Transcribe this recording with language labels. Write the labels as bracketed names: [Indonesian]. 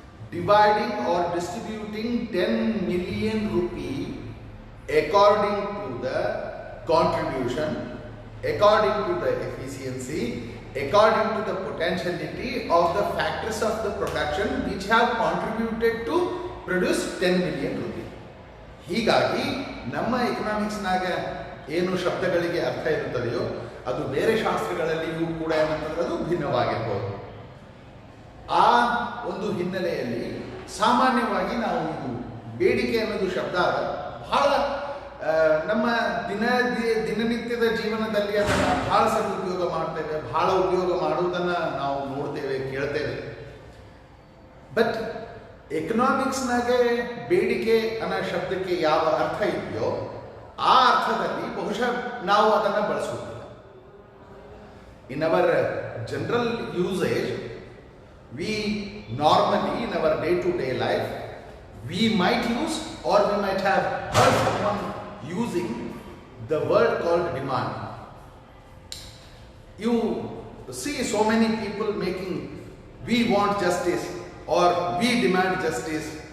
[English] dividing or distributing 10 million rupee according to the contribution, according to the efficiency, according to the potentiality of the factors of the production which have contributed to produce 10 million rupee. [Kannada] ಹೀಗಾಗಿ ನಮ್ಮ ಎಕನಾಮಿಕ್ಸ್ನಾಗ ಏನು ಶಬ್ದಗಳಿಗೆ ಅರ್ಥ ಇರುತ್ತದೆಯೋ ಅದು ಬೇರೆ ಶಾಸ್ತ್ರಗಳಲ್ಲಿಯೂ ಕೂಡ ಏನಂತಂದ್ರೆ ಅದು ಭಿನ್ನವಾಗಿರ್ಬೋದು. ಆ ಒಂದು ಹಿನ್ನೆಲೆಯಲ್ಲಿ ಸಾಮಾನ್ಯವಾಗಿ ನಾವು ಇದು ಬೇಡಿಕೆ ಅನ್ನೋದು ಶಬ್ದ ಬಹಳ ನಮ್ಮ ದಿನನಿತ್ಯದ ಜೀವನದಲ್ಲಿ ಅದನ್ನು ಬಹಳ ಸದುಪಯೋಗ ಮಾಡ್ತೇವೆ, ಬಹಳ ಉಪಯೋಗ ಮಾಡುವುದನ್ನು ನಾವು ನೋಡ್ತೇವೆ, ಕೇಳ್ತೇವೆ. ಬಟ್ ಎಕನಾಮಿಕ್ಸ್ನಾಗೆ ಬೇಡಿಕೆ ಅನ್ನೋ ಶಬ್ದಕ್ಕೆ ಯಾವ ಅರ್ಥ ಇದೆಯೋ ಆ ಅರ್ಥದಲ್ಲಿ ಬಹುಶಃ ನಾವು ಅದನ್ನು ಬಳಸುವುದಿಲ್ಲ. [English] In our general usage we normally in our day to day life we might use or we might have heard someone using the word called demand. You see so many people making we want justice or we demand justice.